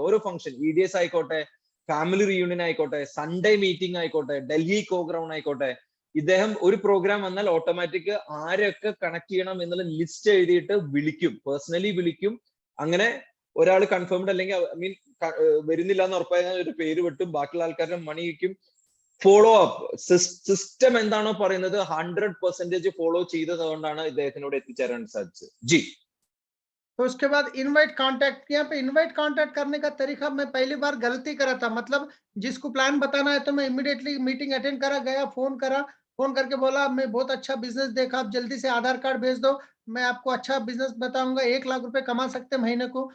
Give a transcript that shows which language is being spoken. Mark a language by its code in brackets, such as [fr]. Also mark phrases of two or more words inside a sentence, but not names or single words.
[ml] ഓരോ ഫംഗ്ഷൻ EDS ആയിക്കോട്ടെ, [en] family reunion [ml] ആയിക്കോട്ടെ, [en] Sunday meeting [ml] ആയിക്കോട്ടെ, ഡൽഹി കോഗ്രൗണ്ട് ആയിക്കോട്ടെ, ഇദ്ദേഹം ഒരു പ്രോഗ്രാം വന്നാൽ ഓട്ടോമാറ്റിക് ആരൊക്കെ കണക്ട് ചെയ്യണം എന്നുള്ള ലിസ്റ്റ് എഴുതിയിട്ട് വിളിക്കും, പേഴ്സണലി വിളിക്കും. അങ്ങനെ ഒരാൾ കൺഫേംഡ് അല്ലെങ്കിൽ വരുന്നില്ല എന്ന് ഉറപ്പായ ഒരു പേര് വെട്ടും, ബാക്കിയുള്ള ആൾക്കാരുടെ മണി വയ്ക്കും. [en] follow up system [ml] എന്താണോ പറയുന്നത് 100% ഫോളോ ചെയ്തത് കൊണ്ടാണ് ഇദ്ദേഹത്തിനോട് എത്തിച്ചേരാൻ സാധിച്ചത്. ജി. [hi] तो उसके बाद [en] invite contact, [hi] यहाँ पे [en] invite contact [hi] करने का तरीका मैं पहली बार गलती करा था। मतलब जिसको प्लान बताना है तो मैं [en] immediately meeting attend [hi] करा, गया, फोन करा, फोन करके बोला मैं बहुत अच्छा बिजनेस देखा, आप जल्दी से आधार कार्ड भेज दो, मैं आपको अच्छा बिजनेस बताऊंगा, 1 लाख रुपए कमा सकते हैं महीने को।